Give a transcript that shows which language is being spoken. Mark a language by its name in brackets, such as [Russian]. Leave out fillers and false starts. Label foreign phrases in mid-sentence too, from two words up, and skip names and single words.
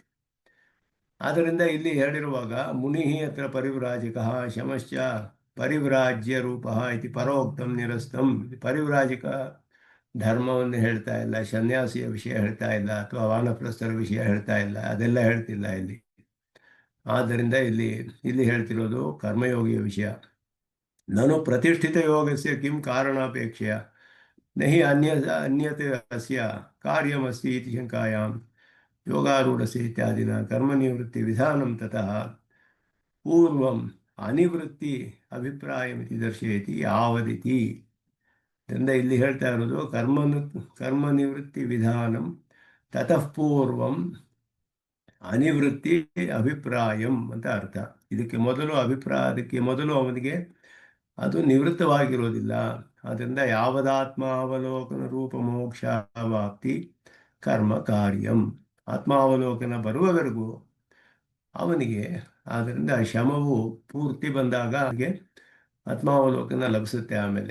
[Kannada] ಆದ್ದರಿಂದ ಇಲ್ಲಿ ಹೇಳಿರುವಾಗ [Sanskrit] ಮುನಿ ಅತ್ರ ಪರಿವ್ರಾಜಕ ಶಮಶ್ಚ ಪರಿವ್ರಾಜ್ಯ ರೂಪ ಇತಿ ಪರೋಕ್ತಂ ನಿರಸ್ತಂ. [Kannada] ಪರಿವ್ರಾಜಕ ಧರ್ಮವನ್ನು ಹೇಳ್ತಾ ಇಲ್ಲ, ಸನ್ಯಾಸಿಯ ವಿಷಯ ಹೇಳ್ತಾ ಇಲ್ಲ, ಅಥವಾ ವಾನಪ್ರಸ್ಥರ ವಿಷಯ ಹೇಳ್ತಾ ಇಲ್ಲ, ಅದೆಲ್ಲ ಹೇಳ್ತಿಲ್ಲ ಇಲ್ಲಿ. ಆದ್ದರಿಂದ ಇಲ್ಲಿ ಹೇಳ್ತಿರೋದು ಕರ್ಮಯೋಗಿಯ ವಿಷಯ. [Sanskrit] ನನು ಪ್ರತಿಷ್ಠಿತ ಯೋಗಸ್ಯ ಕಿಂ ಕಾರಣಾಪೇಕ್ಷೆಯ ನಹಿ ಅನ್ಯತೆ ಅಸ್ಯ ಕಾರ್ಯಮಸ್ತಿ ಇತಿ ಶಂಕಾಯಾಂ ಯೋಗಾರೂಢಸ್ಯ ಇತ್ಯಾದಿನ ಕರ್ಮನಿವೃತ್ತಿ ವಿಧಾನಂ ತತಃ ಪೂರ್ವಂ ಅನಿವೃತ್ತಿ ಅಭಿಪ್ರಾಯಮಿತಿ ದರ್ಶಯತಿ ಯಾವದಿತಿ. [Kannada] ಆದ್ದರಿಂದ ಇಲ್ಲಿ ಹೇಳ್ತಾ ಇರೋದು [Sanskrit] ಕರ್ಮನಿವೃತ್ತಿ ವಿಧಾನಂ ತತಃ ಪೂರ್ವಂ ಅನಿವೃತ್ತಿ ಅಭಿಪ್ರಾಯಂ [Kannada] ಅಂತ ಅರ್ಥ. ಅದಕ್ಕೆ ಮೊದಲು ಅವನಿಗೆ ಅದು ನಿವೃತ್ತವಾಗಿರೋದಿಲ್ಲ. [Sanskrit] ಆದ್ದರಿಂದ ಯಾವದಾತ್ಮಾವಲೋಕನ ರೂಪ ಮೋಕ್ಷವಾಪ್ತಿ ಕರ್ಮ ಕಾರ್ಯಂ. [Kannada] ಆತ್ಮಾವಲೋಕನ ಬರುವವರೆಗೂ ಅವನಿಗೆ, ಆದ್ದರಿಂದ ಶಮವು ಪೂರ್ತಿ ಬಂದಾಗ ಅವನಿಗೆ ಆತ್ಮಾವಲೋಕನ ಲಭಿಸುತ್ತೆ ಆಮೇಲೆ.